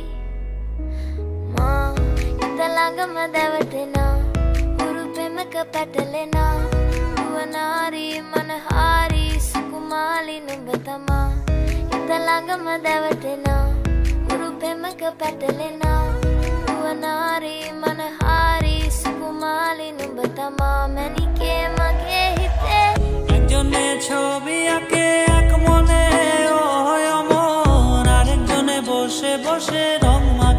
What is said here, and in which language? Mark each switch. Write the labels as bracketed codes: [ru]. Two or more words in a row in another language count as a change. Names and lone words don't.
[si] මා ඉත ළඟම දැවටෙනා හුරු පෙමක පැටලෙනා නුවනාරි මනහාරි සුකුමාලි නුඹ තමා ඉත ළඟම දැවටෙනා හුරු පෙමක පැටලෙනා නුවනාරි මනහාරි සුකුමාලි নুඹ තමා මැනිකේ මගේ හිතේ [bn] একজনে ছবি আঁকে এক মনে ও অমন আরেকজনে বসে বসে রং